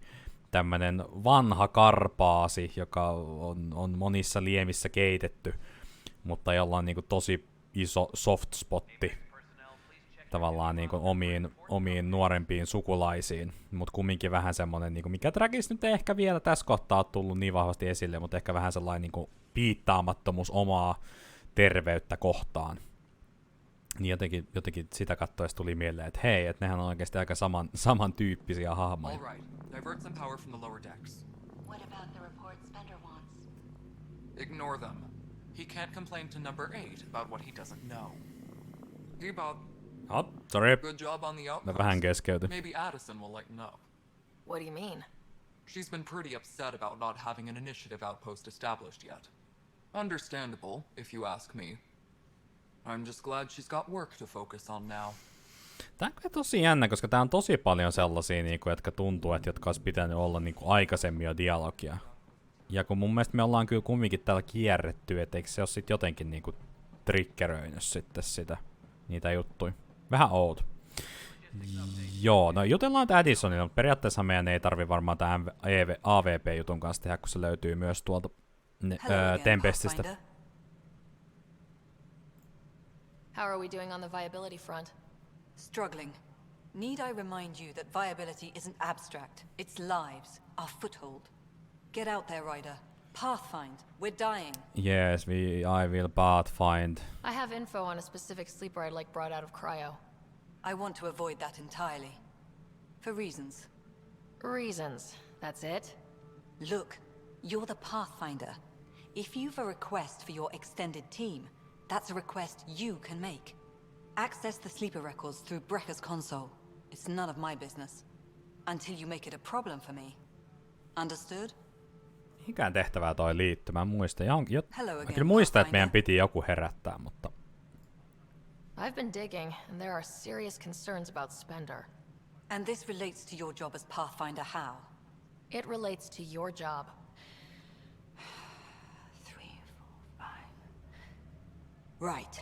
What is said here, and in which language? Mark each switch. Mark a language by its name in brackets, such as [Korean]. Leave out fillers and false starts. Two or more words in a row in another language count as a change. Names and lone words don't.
[Finnish] Tämmönen vanha karpaasi, joka on monissa liemissä keitetty, mutta jolla on niinku tosi iso [English] soft spotti [Finnish] tavallaan niinku omiin nuorempiin sukulaisiin, mutta kumminkin vähän semmonen, niinku, mikä Träkissä nyt ei ehkä vielä tässä kohtaa tullut niin vahvasti esille, mutta ehkä vähän sellainen niinku piittaamattomuus omaa terveyttä kohtaan. Niin jotenkin sitä katsoessa tuli mieleen, että hei, että nehän on oikeasti aika samantyyppisiä hahmoja. [English] All right, divert some power from the lower decks. What about the reports Spender wants? Ignore them. He can't complain to number 8 about what he doesn't know. Hey, Bob. Sorry. Good job on the outpost. [Finnish] Mä vähän keskeytyin. [English] Maybe Addison will lighten up. What do you mean? She's been pretty upset about not having an initiative outpost established yet. Understandable, if you ask me. I'm just glad she's got work to focus on now. [Finnish] Tää on tosi jännä, koska tää on tosi paljon sellaisia, niinku, jotka tuntuu, että jotka olisi pitänyt olla niinku, aikaisemmin jo dialogia. Ja kun mun mielestä me ollaan kyllä kumminkin täällä kierretty, et eikö se ole sit jotenkin niinku, triggeröinyt sitten niitä juttuja. Vähän outo. Joo, no jutellaan Addisonilla, mutta periaatteessa meidän ei tarvi varmaan tämän AVP-jutun kanssa tehdä, kun se löytyy myös tuolta Tempestistä. [English] How are we doing on the viability front? Struggling. Need I remind you that viability isn't abstract? It's lives, our foothold. Get out there, Ryder. Pathfind. We're dying. Yes, I will pathfind. I have info on a specific sleeper I'd like brought out of cryo. I want to avoid that entirely. For reasons. Reasons. That's it? Look, you're the Pathfinder. If you've a request for your extended team, that's a request you can make. Access the sleeper records through Brekker's console. It's none of my business. Until you make it a problem for me. Understood? [Finnish] Mikään tehtävää toi liittyy. Mä muistan. [English] Hello [Finnish] Mä [English] again, [Finnish] kyllä muistan, että [English] Pathfinder. [Finnish] meidän piti joku herättää, mutta... [English] I've been digging, and there are serious concerns about Spender. And this relates to your job as Pathfinder how? It relates to your job. 3, 4, 5... Right.